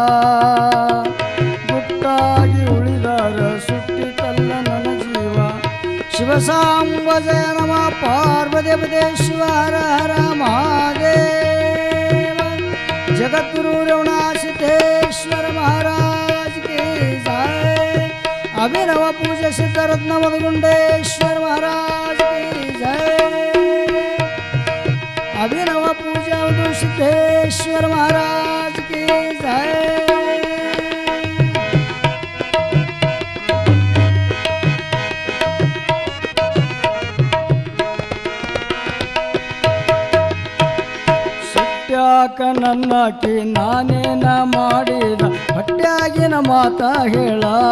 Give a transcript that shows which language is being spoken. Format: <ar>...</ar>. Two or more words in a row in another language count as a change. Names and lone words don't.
<kn>ಗುಟ್ಟಾಗಿ ಉಳಿದಾರ ಸುಟ್ಟಿತಲ್ಲ ನನ್ನ ಜೀವ ಶಿವಸಾಂಬ ಜಯ ನಮ ಪಾರ್ವದೇವದೇ ಶಿವ ಹರ ಹರ ಮಹಾದೇವ ಜಗದ್ಗುರು ರಮಣಾಸಿದ್ದೇಶ್ವರ ಮಹಾರಾಜ್</kn> <hi>की जय अभिनव पूज्य सिद्धरत्न मधुगुंडेश्वर महाराज की जय अभिनव पूज्य सिद्धेश्वर महाराज की जय</hi> <kn>ಸಿಟ್ಟ್ಯಾಕ ನನ್ನಾಕಿ ನಾನೇನ ಮಾಡಿದ ಹೊಟ್ಟ್ಯಾಗಿನ ಮಾತ ಹೇಳ</kn>